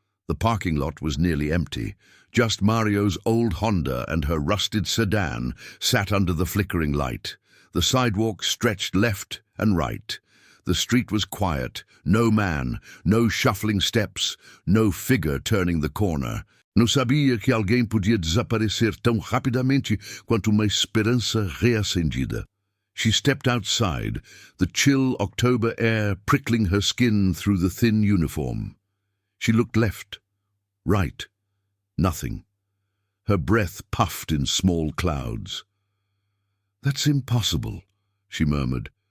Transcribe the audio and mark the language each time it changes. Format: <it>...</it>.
<en>The parking lot was nearly empty. Just Mario's old Honda and her rusted sedan sat under the flickering light. The sidewalk stretched left and right. The street was quiet, no man, no shuffling steps, no figure turning the corner.</en> <pt>Não sabia que alguém podia desaparecer tão rapidamente quanto uma esperança reacendida.</pt> <en>She stepped outside, the chill October air prickling her skin through the thin uniform. She looked left, right, nothing. Her breath puffed in small clouds. "That's impossible," she murmured.</en>